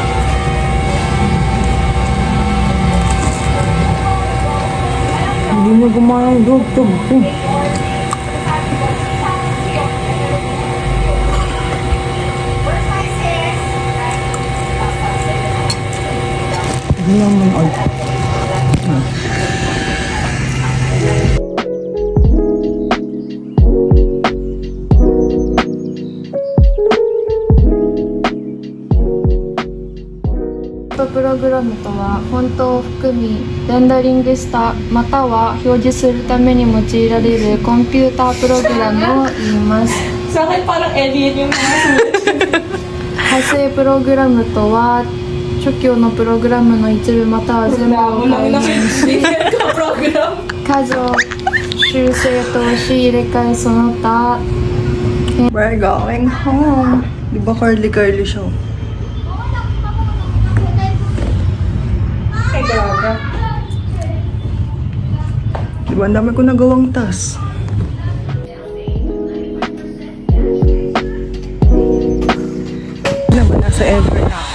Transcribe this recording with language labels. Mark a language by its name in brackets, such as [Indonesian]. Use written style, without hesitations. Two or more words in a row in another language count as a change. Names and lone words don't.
[Filipino] Hindi mo gumana yung dugtog ko. Hindi naman ay. [Japanese] プログラムとはフォントを含みレンダリングしたまたは表示するために用いられるコンピュータープログラムを言います。 [Filipino] Sa akin parang alien yung mga sulat. [Japanese] 派生プログラムとは初期のプログラムの一部または全部を改変し数を修正とし入れ替えその他 [English] We're going home. [Filipino] Di ba curly-curly siya? Ay, grabe. Di ba ang dami ko nagawang tas? Naman, nasa Ever na ako.